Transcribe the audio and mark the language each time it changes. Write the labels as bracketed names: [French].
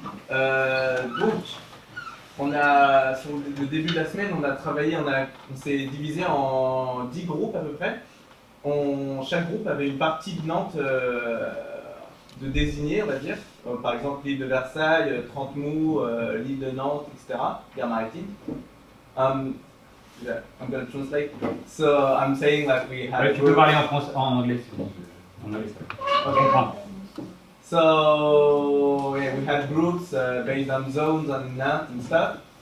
[French] Donc, on a, sur le début de la semaine, on a travaillé, on s'est divisé en 10 groupes à peu près. Chaque groupe avait une partie de Nantes de désigner, on va dire. Par exemple, l'île de Versailles, Trente-Mou, l'île de Nantes, etc. Gare maritime. [English] Yeah, I'm going to translate. So I'm saying that we have. [French] Ouais, tu peux parler en anglais si vous voulez. En anglais, ça. Je comprends. [English] So yeah, we had groups based on zones and Nantes and stuff.